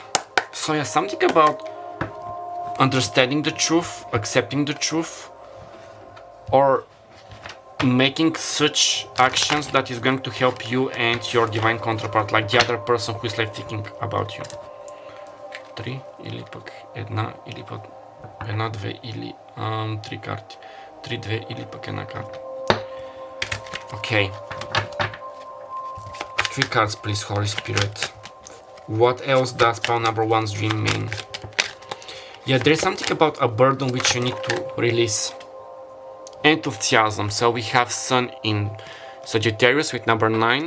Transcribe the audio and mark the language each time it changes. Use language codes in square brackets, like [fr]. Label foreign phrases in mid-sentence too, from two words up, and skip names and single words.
[en] So yeah, something about understanding the truth, accepting the truth, or making such actions that is going to help you and your divine counterpart, like the other person who is like thinking about you. [bg] 3 или пък една, или пък една, две или три карти. 3, 2 или пък една карта. [en] Okay. 3 cards, please, Holy Spirit. What else does pile number 1's dream mean? Yeah, there's something about a burden which you need to release. Enthusiasm. So we have Sun in Sagittarius with number 9.